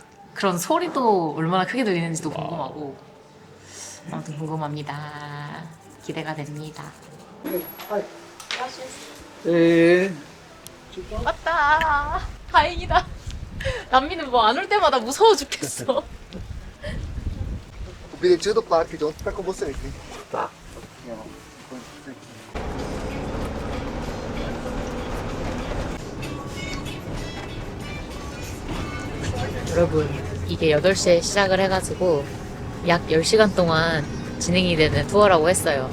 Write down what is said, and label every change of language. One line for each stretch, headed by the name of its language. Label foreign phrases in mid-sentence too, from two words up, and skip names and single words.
Korean: 그런 소리도 얼마나 크게 들리는지도 궁금하고. 아무튼 궁금합니다. 기대가 됩니다. 네. 왔다. 다행이다. 남미는 뭐 안 올 때마다 무서워 죽겠어.
Portuguese: O bilhetinho do parque, então tá com você aqui. Tá.
Korean: 여러분, 이게 8시에 시작을 해가지고 약 10시간 동안 진행이 되는 투어라고 했어요.